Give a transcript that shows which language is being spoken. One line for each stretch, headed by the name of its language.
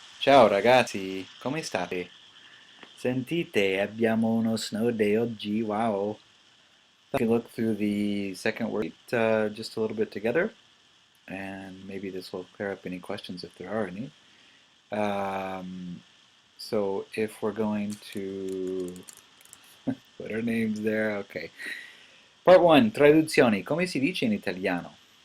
Italian: Ciao ragazzi, come state? Sentite, abbiamo uno snow day oggi, wow.
English: We can look through the second worksheet just a little bit together, and maybe this will clear up any questions if there are any. Um, so if we're going to put our names there, okay.
Italian: Part 1, traduzioni, come si dice in italiano?